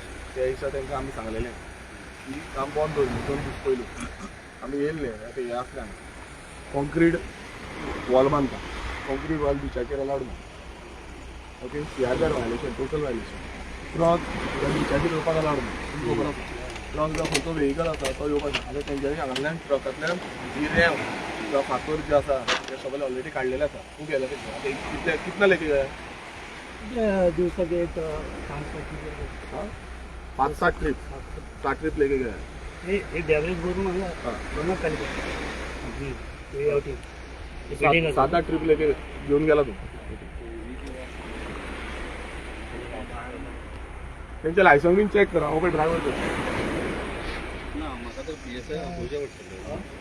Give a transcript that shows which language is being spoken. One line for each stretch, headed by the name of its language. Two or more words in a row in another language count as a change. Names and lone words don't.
Konkani: त्या दिसा तांकां आमी सांगलेलें की काम बंद दवरलें 2 दीस पयलीं आमी येयल्ले आतां हे आसलें हांगा
English: concrete wall
Konkani: बांदता
English: concrete wall
Konkani: बिचाचेर अलावड ना ओके
English: CRZ violation total violation
Konkani: ट्रक बिचाचेर येवपाक अलावड ना तुमकां खबर आसा ट्रक जो खंयचो व्हेहिकल आसा तो येवपाक ना आतां तेंच्यांनी हांगांतल्यान ट्रकांतल्यान जी रॅम किंवा फातर जे आसा ते सगळे ऑलरेडी काडलेले आसा तूं गेले ते आतां
Hindi: कितना लेके गया
Konkani: दिवसाक एक
Hindi: 5-7 ट्रिप लेके गया
Marathi: एक डॅमेज करून दोनच खाली पडली 7-8 ट्रिप लेके घेऊन गेला तू त्यांचे लायसन बीन चेक करा ओके ड्रायव्हर
Konkani: ना म्हाका तर PSI आपोवचें पडटलें